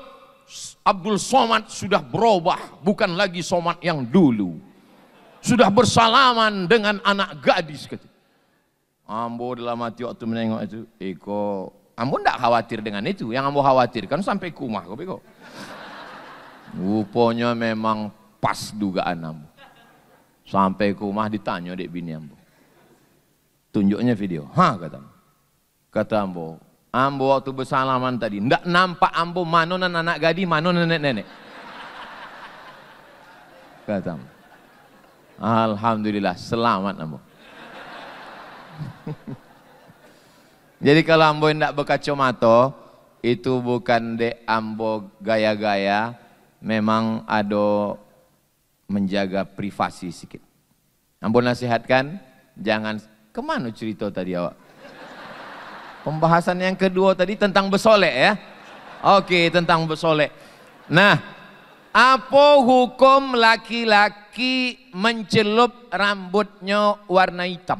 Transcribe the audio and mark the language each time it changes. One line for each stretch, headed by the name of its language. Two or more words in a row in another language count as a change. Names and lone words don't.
Indonesian: Abdul Somad sudah berubah, bukan lagi Somad yang dulu. Sudah bersalaman dengan anak gadis. Ambo dalam hati waktu menengok itu, Eko, ambo tidak khawatir dengan itu. Yang ambo khawatirkan sampai kumah. Rupanya memang pas dugaan ambo. Sampai ke rumah ditanya dek bini ambo. Tunjuknya video. Kata ambo. Ambo waktu bersalaman tadi. Ndak nampak ambo mana anak gadis, mana nenek-nenek. Kata ambo. Alhamdulillah selamat ambo. Jadi kalau ambo ndak berkacamata, itu bukan dek ambo gaya-gaya. Memang ada menjaga privasi sedikit. Ambo nasihatkan, jangan kemana cerita tadi awak? Pembahasan yang kedua tadi tentang bersolek ya. Oke, tentang bersolek. Nah, apa hukum laki-laki mencelup rambutnya warna hitam?